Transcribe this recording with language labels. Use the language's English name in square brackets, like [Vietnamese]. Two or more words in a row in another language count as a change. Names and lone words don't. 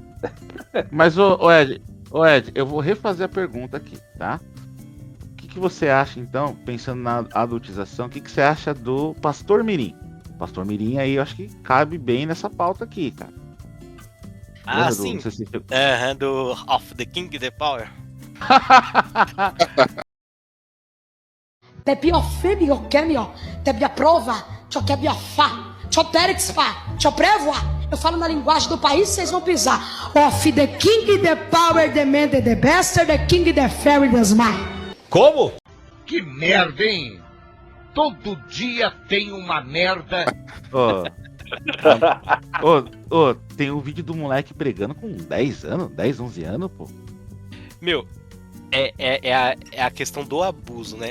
[Portuguese] Mas, Ed, eu vou refazer a pergunta aqui, tá? O que você acha, então, pensando na adultização, o que você acha do Pastor Mirim? Pastor Mirim aí, eu acho que cabe bem nessa pauta aqui, cara. [English] Sim. Do Of the King the Power. Te più febio che mio, te più prova, ciò che abbia fa, ciò terex fa, ciò prevoa. [Portuguese] Eu falo na linguagem do país, vocês vão pisar. [English] Of the king, the power, the man, the bastard, the king, the fairy, the smile. [Portuguese] Como? Que merda, hein? Todo dia tem uma merda. Tem um vídeo do moleque brigando com 10 anos, 10, 11 anos, pô. Meu, é a questão do abuso, né?